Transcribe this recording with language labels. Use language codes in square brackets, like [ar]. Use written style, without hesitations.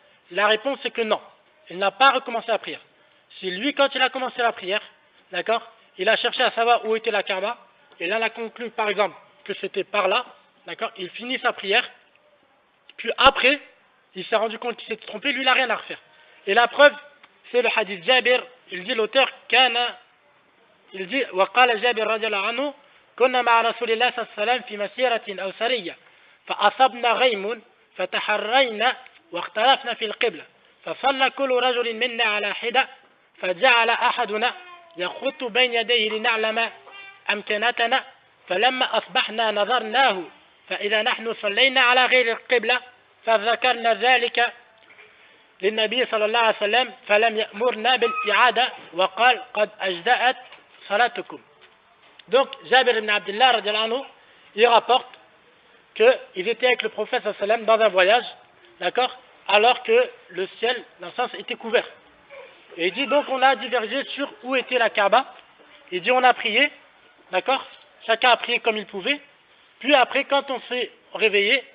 [fr] La réponse est que non, il n'a pas recommencé la prière. Si lui, quand il a commencé la prière, d'accord, il a cherché à savoir où était la Kaaba, et là, il a conclu, par exemple, que c'était par là, d'accord, il finit sa prière, puis après, il s'est rendu compte qu'il s'était trompé, lui, il n'a rien à refaire. Et la preuve, c'est le hadith Jabir, il dit l'auteur, il dit, [ar] وقال جابر رضي الله عنه كنا مع رسول الله صلى الله عليه وسلم في مسيرة أو سرية فأصبنا غيم فتحرينا واختلفنا في القبلة فصلى كل رجل منا على حدة فجعل أحدنا يخط بين يديه لنعلم أمكنتنا فلما أصبحنا نظرناه فإذا نحن صلينا على غير القبلة فذكرنا ذلك للنبي صلى الله عليه وسلم فلم يأمرنا بالإعادة وقال قد أجزأت صلاتكم. [fr] Donc Jabir ibn Abdullah radiallahu anhu, il rapporte qu'ils étaient avec le prophète sallallahu alayhi wa sallam dans un voyage, d'accord, alors que le ciel, dans le sens, était couvert. Et il dit donc on a divergé sur où était la Kaaba. Il dit on a prié, d'accord, chacun a prié comme il pouvait. Puis après, quand on s'est réveillé,